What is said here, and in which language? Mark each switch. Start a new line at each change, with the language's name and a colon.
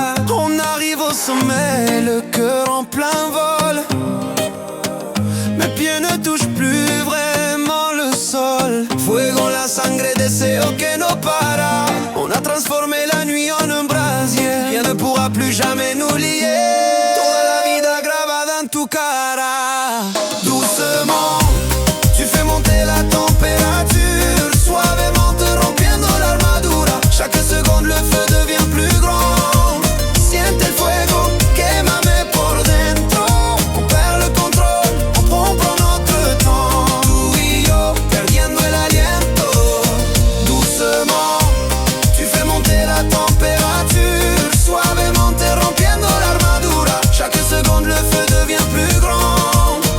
French: On arrive au sommet, le cœur en plein vol. Mes pieds ne touchent plus vraiment le sol.
Spanish: Fuego, la sangre, deseo que no para.
French: On a transformé la nuit en un brasier. Rien ne pourra plus jamais nous lier.
Spanish: Toda la vida grabada en tu cara.
French: Doucement, tu fais monter la température.
Spanish: Suavemente rompiendo la armadura.
French: Chaque seconde le feu devient plus grand.
Spanish: Siente el fuego, quémame por dentro.
French: On perd le contrôle, on prend notre temps.
Spanish: Tú y yo, perdiendo el aliento.
French: Doucement, tu fais monter la température.
Spanish: Suavemente rompiendo la armadura.
French: Chaque seconde le feu devient plus grand.